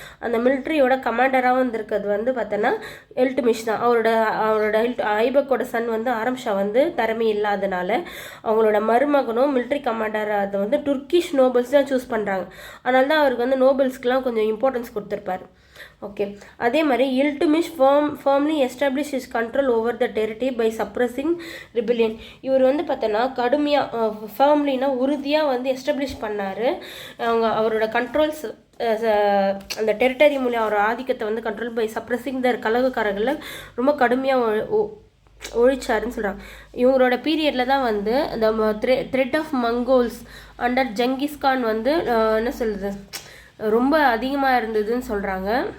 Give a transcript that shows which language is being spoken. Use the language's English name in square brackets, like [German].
[Tamil] அந்த மிலிட்ரியோட கமாண்டராகவும் இருந்திருக்கிறது வந்து பார்த்தோன்னா இல்டுமிஷ் தான். அவரோட ஐபக்கோட சன் வந்து ஆரம் ஷா வந்து திறமை இல்லாதனால அவங்களோட மருமகனும் மிலிட்ரி கமாண்டராக அதை வந்து துர்க்கிஷ் நோபல்ஸ் தான் சூஸ் பண்ணுறாங்க. அதனால தான் அவருக்கு வந்து நோபல்ஸ்க்கெலாம் கொஞ்சம் இம்பார்ட்டன்ஸ் கொடுத்துருப்பார். ஓகே, அதே மாதிரி [English] Iltutmish firmly established his control over the territory by suppressing rebellion. [Tamil] இவர் வந்து பார்த்தோன்னா கடுமையாக ஃபேர்ம்லினா உறுதியாக வந்து எஸ்டாப்ளிஷ் பண்ணார். அவரோட கண்ட்ரோல்ஸ் அந்த டெரிட்டரி மூலியம் அவர் ஆதிக்கத்தை வந்து கண்ட்ரோல் பை சப்ரஸிங் த கலகக்காரர்களை ரொம்ப கடுமையாக ஒழிச்சாருன்னு சொல்கிறாங்க. இவங்களோட பீரியடில் தான் வந்து இந்த [English] threat of Mongols under [Tamil] Genghis Khan வந்து என்ன சொல்கிறது ரொம்ப அதிகமாக இருந்ததுன்னு சொல்கிறாங்க.